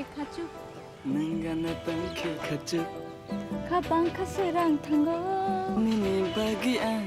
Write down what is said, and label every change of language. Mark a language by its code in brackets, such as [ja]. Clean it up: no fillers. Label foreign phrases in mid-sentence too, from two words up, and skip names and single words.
[trp] खाचु Nangana tangke kacuk खाबां खासोरां थांगो Nini bagi ang